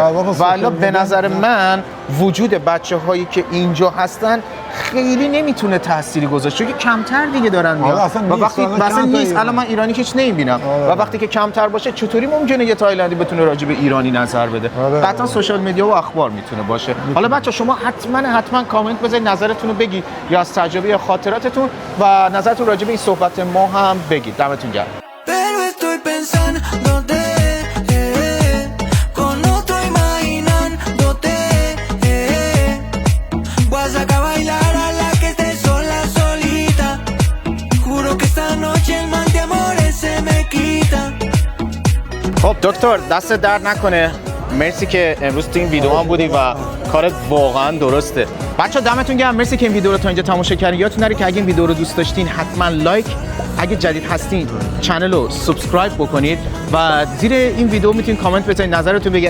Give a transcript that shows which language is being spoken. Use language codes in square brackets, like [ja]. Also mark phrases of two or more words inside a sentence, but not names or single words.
[fa] والا به نظر من وجود بچه‌هایی که اینجا هستن خیلی نمیتونه تأثیری گذاشته، چون کمتر دیگه دارن میاد و وقتی مثلا نیست، الان من ایرانی هیچ نمیبینم و وقتی که کمتر باشه چطوری ممکنه یه تایلندی بتونه راجع به ایرانی نظر بده؟ قطعا [en] social media [fa] و اخبار میتونه باشه. حالا بچه شما حتما کامنت بذارید، نظرتون رو بگید یا از تجربه یا خاطراتتون و نظرتون راجع به این صحبت ما هم بگید. دمتون گرم. [es] Pero estoy pensándote, con otro imaginándote. Voy a sacar a bailar a la que esté sola, solita. Juro que esta noche el mal de amores se me quita. [fa] خب دکتر دست درد نکنه، مرسی که امروز تو این ویدیو هم بودی و کارت واقعا درسته. بچه دمتون گرم، مرسی که این ویدیو رو تا اینجا تماشا کردین. یادتون نره که اگه این ویدیو رو دوست داشتین حتما لایک، اگه جدید هستین چنل رو سابسکرایب بکنید و زیر این ویدیو میتونید کامنت بذارید، نظرتون بگید.